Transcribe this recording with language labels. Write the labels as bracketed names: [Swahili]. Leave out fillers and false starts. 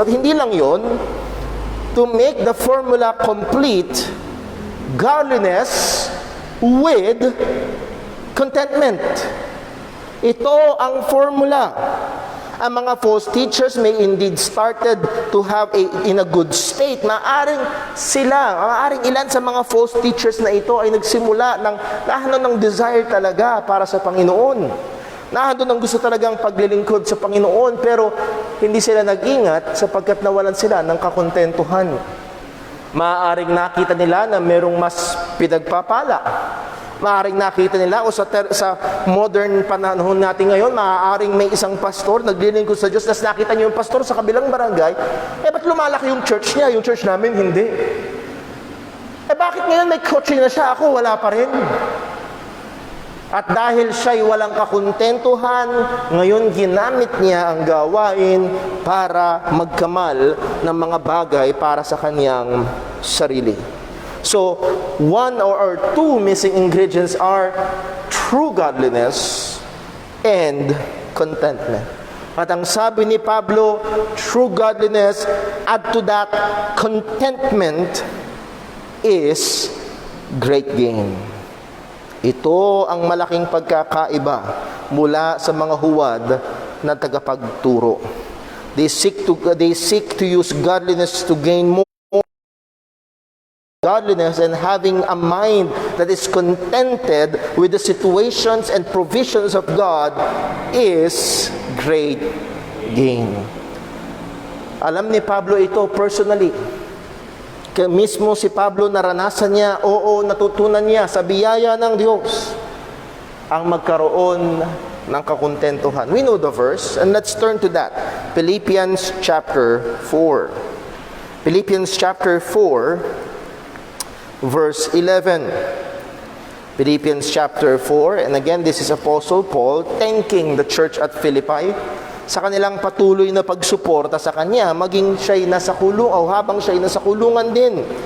[Filipino] At hindi lang yon, [English] to make the formula complete, godliness with contentment. [Filipino] Ito ang formula. [English] Ang mga false teachers may indeed started to have in a good state. [Filipino] Maaring ilan sa mga false teachers na ito ay nagsimula ng desire talaga para sa Panginoon. Nahando ng gusto talagang paglilingkod sa Panginoon, pero hindi sila nag-ingat sapagkat nawalan sila ng kakontentuhan. Maaaring nakita nila na merong mas pinagpapala. Maaaring nakita nila o sa modern panahon natin ngayon, maaaring may isang pastor naglilingkod sa Diyos, tas nakita niyo yung pastor sa kabilang barangay, ba't lumalaki yung church niya? Yung church namin, hindi. Bakit ngayon may kotse na siya? Ako, wala pa rin. At dahil siya'y walang kakontentuhan, ngayon ginamit niya ang gawain para magkamal ng mga bagay para sa kanyang sarili. [English] So, one or two missing ingredients are true godliness and contentment. [Filipino] At ang sabi ni Pablo, [English] true godliness, add to that contentment is great gain. [Filipino] Ito ang malaking pagkakaiba mula sa mga huwad na tagapagturo. [English] They seek to use godliness to gain more godliness, and having a mind that is contented with the situations and provisions of God is great gain. [Filipino] Alam ni Pablo ito personally. Kaya mismo si Pablo naranasan niya, natutunan niya sa biyaya ng Diyos ang magkaroon ng kakontentuhan. [English] We know the verse, and let's turn to that. Philippians chapter 4. Philippians chapter 4, verse 11. Philippians chapter 4, and again, this is Apostle Paul thanking the church at Philippi [Filipino] sa kanilang patuloy na pagsuporta sa kanya, maging siya'y nasa kulungan o habang siya'y nasa kulungan din.